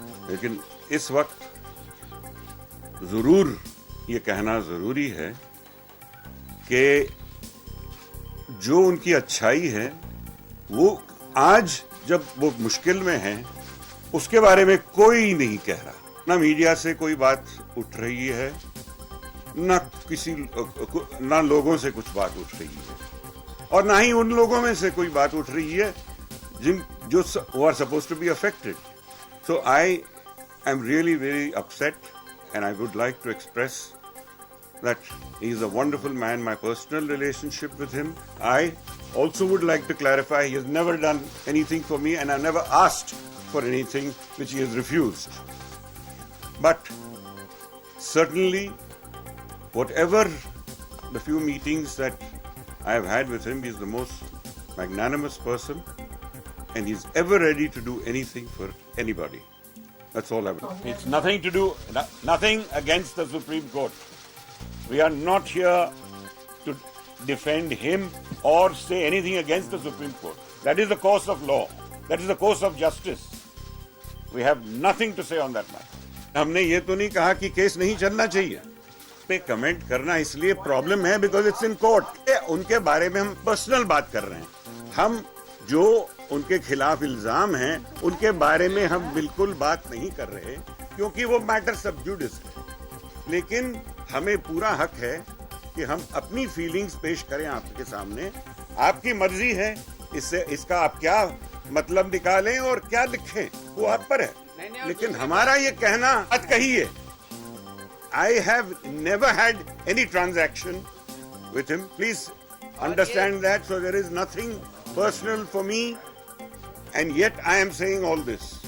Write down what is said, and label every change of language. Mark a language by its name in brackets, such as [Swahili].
[Hindi] लेकिन इस वक्त ज़रूर ये कहना ज़रूरी है कि जो उनकी अच्छाई है वो आज जब वो मुश्किल में हैं उसके बारे में कोई नहीं कह रहा। ना मीडिया से कोई बात उठ रही है, ना लोगों से कुछ बात उठ रही है, और ना ही उन लोगों में से कोई बात उठ रही है जो [English] who are supposed to be affected. So I am really very upset, and I would like to express that he is a wonderful man. My personal relationship with him, I also would like to clarify, he has never done anything for me, and I've never asked for anything which he has refused. But certainly, whatever the few meetings that I have had with him, he is the most magnanimous person, and he's ever ready to do anything for anybody. That's all I would. It's nothing to do, nothing against the Supreme Court. We are not here to defend him or say anything against the Supreme Court. That is the course of law. That is the course of justice. We have nothing to say on that matter. [Hindi] हमने ये तो नहीं कहा कि case नहीं चलना चाहिए। पे कमेंट करना इसलिए प्रॉब्लम है [English] Because it's in court. [Hindi] उनके बारे में हम पर्सनल बात कर रहे हैं। हम जो उनके खिलाफ इल्जाम हैं उनके बारे में हम बिल्कुल बात नहीं कर रहे, क्योंकि वो मैटर सब जुडिस है। लेकिन हमें पूरा हक है कि हम अपनी फीलिंग्स पेश करें आपके सामने। आपकी मर्जी है, इससे इसका आप क्या मतलब निकालें और क्या लिखें, वो आप पर है। लेकिन हमारा ये कहना मत कहिए। [English] I have never had any transaction with him. Please understand that. So there is nothing personal for me, and yet I am saying all this.